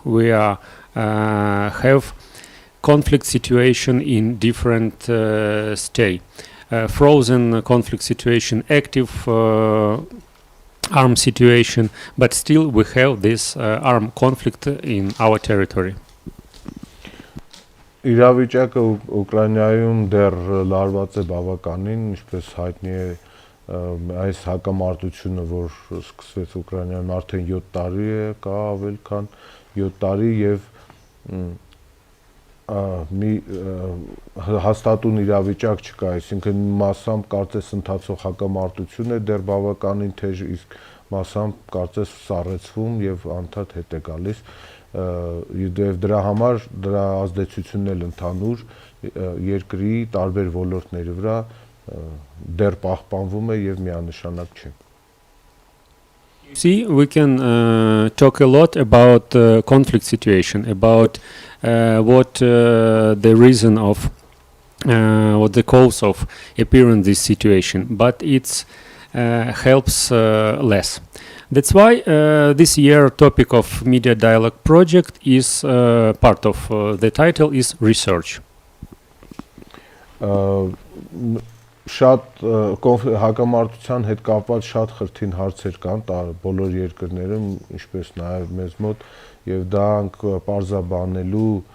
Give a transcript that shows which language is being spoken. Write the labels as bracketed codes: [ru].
[en] We are have conflict situation in different state, frozen conflict situation, active armed situation, but still we have this armed conflict in our territory. [hy] Իրավիճակը Ուկրաինայում դեռ լարված է բավականին, ինչպես հայտնի է այս հակամարտությունը, որ սկսվեց Ուկրաինայում արդեն 7 տարի է, կա ավել քան 7 տարի եւ մի հաստատուն իրավիճակ չկա, այսինքն մասամբ կարծես ընթացող հակամարտություն է դեռ բավականին թեժ, իսկ մասամբ կարծես սառեցվում եւ անդադ հետ է գալիս։ Եվ դրա համար դրա ազդեցությունն էլ ընդհանուր երկրի տարբեր ոլորտների վրա դեռ պահպանվում է եւ միանշանակ չի։ [en] See, we can talk a lot about conflict situation, about what the reason of, what the cause of appearing this situation, but it helps less. That's why this year topic of Media Dialogue project is part of the title is research. [hy] Շատ հակամարտության հետ կապված շատ խրթին հարցեր կան բոլոր երկրներում, ինչպես նաև մեզ մոտ, եւ դրանք պարզաբանելու